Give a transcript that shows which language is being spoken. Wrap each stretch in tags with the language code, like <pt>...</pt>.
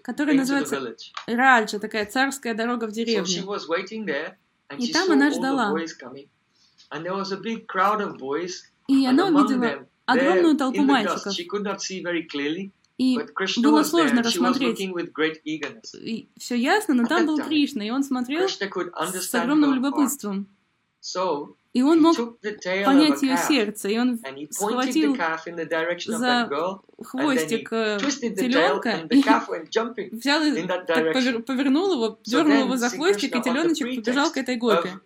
<ru>которая называется Раджа, такая царская дорога в деревне.</ru> <en>So she was waiting there, and</en> <ru>и</ru> <en>she</en> <ru>там</ru> <en>saw</en> <ru>она ждала.</ru> <en>And there was a big crowd of boys,</en> <ru>и она увидела огромную толпу мальчиков.</ru> <en>She could not see very clearly,</en> <ru>и было сложно</ru> <en>there,</en> <ru>рассмотреть. Все ясно, но там был Кришна, и он смотрел с огромным любопытством. И он мог понять ее сердце, и он схватил за хвостик теленка и взял и повернул его, дернул его за хвостик, и теленочек побежал к этой гопе.</ru>